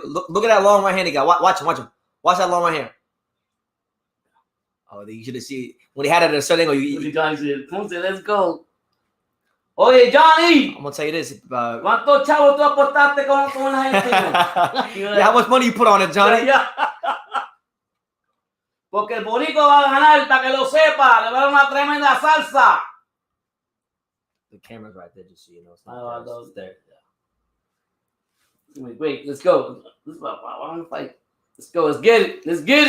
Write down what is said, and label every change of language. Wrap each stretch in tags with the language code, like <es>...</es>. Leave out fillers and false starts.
<en>Look at that long right hand he got. Watch him. Watch that long right hand. Oh, you should have seen when he had it at a certain angle. You guys said, Ponce, let's go.</en> <es>Oye, Johnny.</es> <en>I'm gonna tell you this.</en> <es>¿Cuántos chavos tú apostaste con la gente?</es> <en>Yeah, how much money you put on it, Johnny?</en> <es>Porque el boricua va a ganar, para que lo sepa. Le va a dar una tremenda salsa.</es> <en>The camera's right there, just so you know. It's not there. It's there. Wait, let's go. This is a fight. Let's go. Let's get it.</en>